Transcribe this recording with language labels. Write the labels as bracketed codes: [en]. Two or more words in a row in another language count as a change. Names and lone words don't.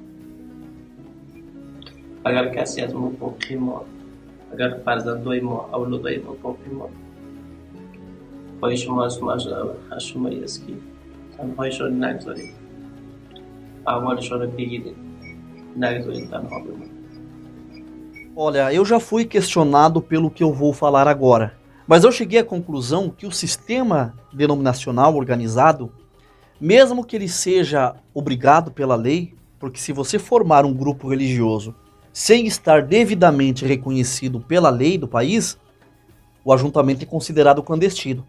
[fa] اگر کسی از ما باقی ماند، اگر فرزندای ما، اولادای ما باقی ماند، پای شما از شمایی است که تنهایشان نگذارید، احوالشان رو بگیرید، نگذارید تنها بمانید. [pt] Olha, eu já fui questionado pelo que eu vou falar agora, mas eu cheguei à conclusão que o sistema denominacional organizado, mesmo que ele seja obrigado pela lei, porque se você formar um grupo religioso sem estar devidamente reconhecido pela lei do país, o ajuntamento é considerado clandestino.